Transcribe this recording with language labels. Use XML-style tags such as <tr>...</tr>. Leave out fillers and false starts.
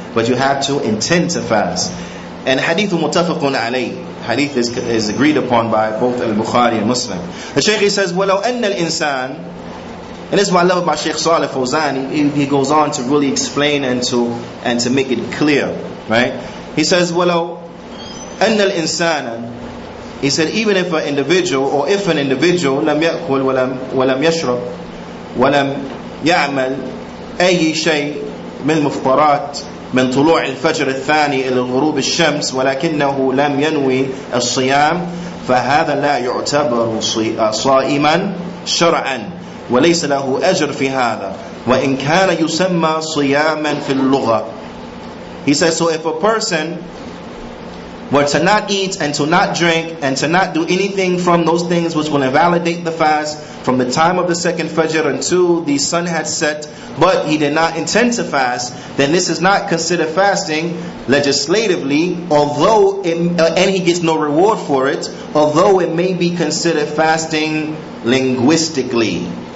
<en>But you have to intend to fast. And hadith muttafaqun alayh. Hadith is agreed upon by both Al-Bukhari and Muslim. The Shaykh says,</en> <ar>وَلَوْ أَنَّ الْإِنسان</ar> <en>And this is what I love about Sheikh Salih Fawzan. He goes on to really explain and to make it clear, right? He says,</en> <ar>وَلَوْ أَنَّ الْإِنسَانَ,</ar> <en>he said, even if an individual</en> <ar>لم يأكل ولم يشرب ولم يعمل أي شيء من المفطرات من طلوع الفجر الثاني إلى غروب الشمس ولكنه لم ينوي الصيام فهذا لا يعتبر صائما شرعا وليس له أجر في هذا وإن كان يسمى صياما في اللغة.</ar> <en>He says, so if a person were to not eat and to not drink and to not do anything from those things which will invalidate the fast from the time of the second Fajr until the sun had set, but he did not intend to fast, then this is not considered fasting legislatively, although and he gets no reward for it, although it may be considered fasting linguistically.</en>